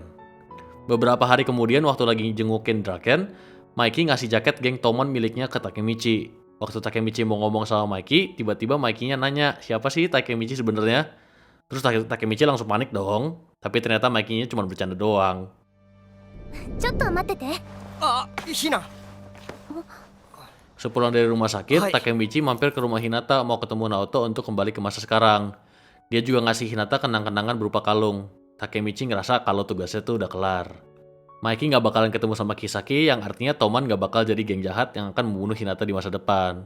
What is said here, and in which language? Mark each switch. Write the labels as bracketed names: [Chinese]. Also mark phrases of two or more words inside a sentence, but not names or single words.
[Indonesian] Beberapa hari kemudian waktu lagi jengukin Draken, Mikey ngasih jaket geng Tomon miliknya ke Takemichi. Waktu Takemichi mau ngomong sama Mikey, tiba-tiba Mikey-nya nanya, siapa sih Takemichi sebenarnya? Terus Takemichi langsung panik dong, tapi ternyata Mikey-nya cuma bercanda doang. [Japanese] ちょっと待ってて。あ、ヒナ。 [Indonesian] Sepulang dari rumah sakit, Hai. Takemichi mampir ke rumah Hinata mau ketemu Naoto untuk kembali ke masa sekarang. Dia juga ngasih Hinata kenang-kenangan berupa kalung. Takemichi ngerasa kalau tugasnya tuh udah kelar. Mikey nggak bakalan ketemu sama Kisaki, yang artinya Toman nggak bakal jadi geng jahat yang akan membunuh Hinata di masa depan.